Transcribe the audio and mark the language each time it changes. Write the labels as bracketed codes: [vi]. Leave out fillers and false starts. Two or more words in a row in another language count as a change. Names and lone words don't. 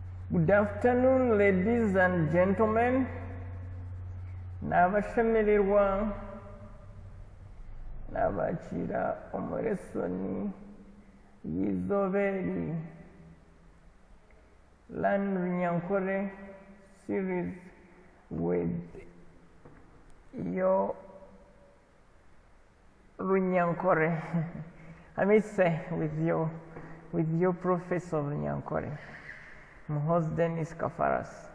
[en] Good afternoon, ladies and gentlemen. [nyn] Nabashemererwa nabakira omuresoni y'izoberi Runyankole series [en] with your Runyankole. I may say with your Professor Runyankole, Muhoozi.